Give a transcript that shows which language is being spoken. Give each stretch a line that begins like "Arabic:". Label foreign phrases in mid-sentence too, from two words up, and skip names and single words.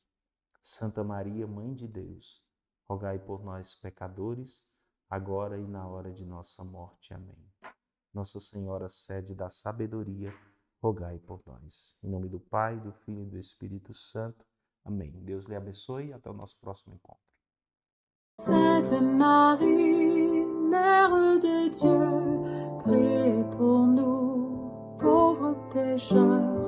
Portuguese: Santa Maria, Mãe de Deus, rogai por nós, pecadores, agora e na hora de nossa morte. Amém. Nossa Senhora, sede da sabedoria, rogai por nós. Em nome do Pai, do Filho e do Espírito Santo. Amém. Deus lhe abençoe e até o nosso próximo encontro.
French: Sainte Marie, Mère de Dieu, priez pour nous, pauvres pécheurs. pécheurs.